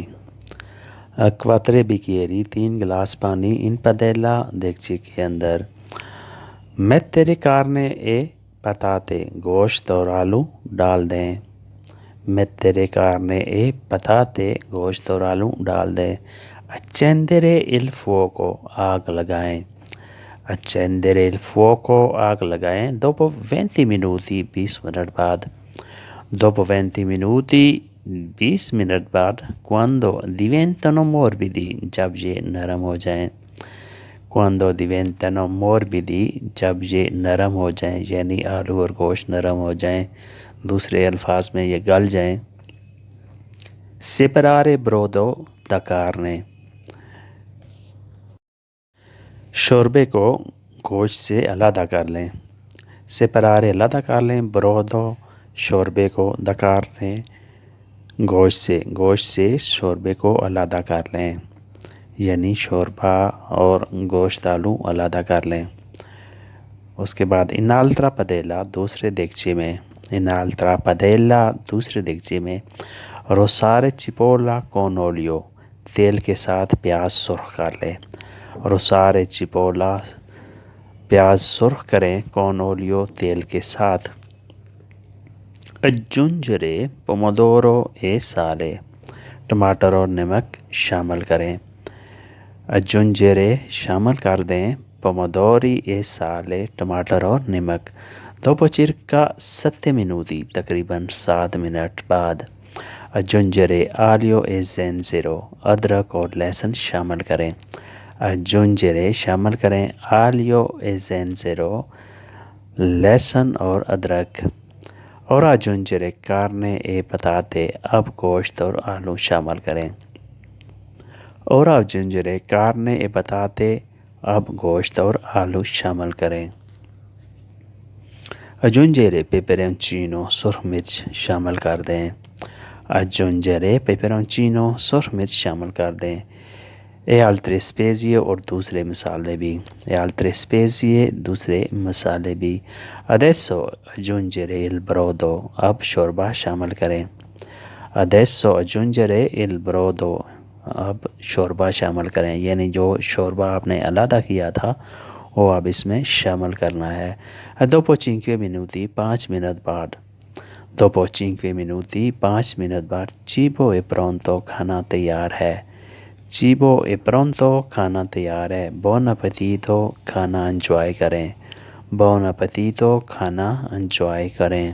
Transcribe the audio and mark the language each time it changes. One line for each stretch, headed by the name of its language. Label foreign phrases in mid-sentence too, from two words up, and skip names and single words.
Italian: acqua 3 bicchieri,
Urdu: 3 گلاس پانی
Italian: in padella,
Urdu: دیگچے کے اندر.
Italian: mettere carne e patate,
Urdu: گوشت اور آلو ڈال دیں.
Italian: mettere carne e patate,
Urdu: گوشت اور آلو ڈال دیں.
Italian: accendere il fuoco,
Urdu: آگ لگائیں.
Italian: accendere il fuoco,
Urdu: آگ لگائیں.
Italian: dopo 20 minuti,
Urdu: 20 منٹ بعد.
Italian: dopo 20 minuti,
Urdu: 20 منٹ بعد.
Italian: quando diventano morbidi,
Urdu: جب یہ نرم ہو جائیں.
Italian: quando diventano morbidi,
Urdu: جب یہ نرم ہو جائیں، یعنی آلو اور گوشت نرم ہو جائیں، دوسرے الفاظ میں یہ گل جائیں.
Italian: separare brodo da carne,
Urdu: شوربے کو گوشت سے الگ کر لیں. separare الگ کر لیں, brodo شوربے کو,
Italian: da carne
Urdu: گوشت سے شوربے کو الگ کر لیں، یعنی شوربہ اور گوشت آلو الگ کر لیں. اس کے بعد
Italian: in altra padella,
Urdu: دوسرے دیگچے میں.
Italian: in altra padella,
Urdu: دوسرے دیگچے میں.
Italian: rosolare cipolla con olio,
Urdu: تیل کے ساتھ پیاز سرخ کر لیں.
Italian: rosolare cipolla,
Urdu: پیاز سرخ کریں,
Italian: con olio,
Urdu: تیل کے ساتھ.
Italian: aggiungere pomodoro e sale,
Urdu: ٹماٹر اور نمک شامل کریں. aggiungere شامل کر دیں,
Italian: pomodori e sale,
Urdu: ٹماٹر اور نمک.
Italian: dopo circa 7 minuti,
Urdu: تقریباً 7 منٹ بعد.
Italian: aggiungere aglio e zenzero,
Urdu: ادرک اور لہسن شامل کریں. aggiungere شامل کریں,
Italian: aglio e zenzero,
Urdu: لہسن اور ادرک.
Italian: और aggiungere carne e patate,
Urdu: اب گوشت اور آلو شامل کریں.
Italian: और aggiungere carne e patate,
Urdu: اب گوشت اور آلو شامل کریں.
Italian: aggiungere peperoncino,
Urdu: سرخ مرچ شامل کر دیں.
Italian: aggiungere peperoncino,
Urdu: سرخ مرچ شامل کر دیں.
Italian: e altre spezie,
Urdu: اور دوسرے مسالے بھی.
Italian: e altre spezie,
Urdu: دوسرے مسالے بھی.
Italian: adesso aggiungere il brodo,
Urdu: اب شوربہ شامل کریں.
Italian: adesso aggiungere il brodo,
Urdu: اب شوربہ شامل کریں، یعنی جو شوربہ آپ نے الگ کیا تھا وہ اب اس میں شامل کرنا ہے.
Italian: dopo 5 minuti,
Urdu: 5 منٹ بعد.
Italian: dopo 5 minuti,
Urdu: 5 منٹ بعد.
Italian: cibo è pronto,
Urdu: کھانا تیار ہے.
Italian: cibo è pronto,
Urdu: کھانا تیار ہے.
Italian: buon appetito,
Urdu: کھانا انجوائے کریں.
Italian: buon appetito,
Urdu: کھانا انجوائے کریں.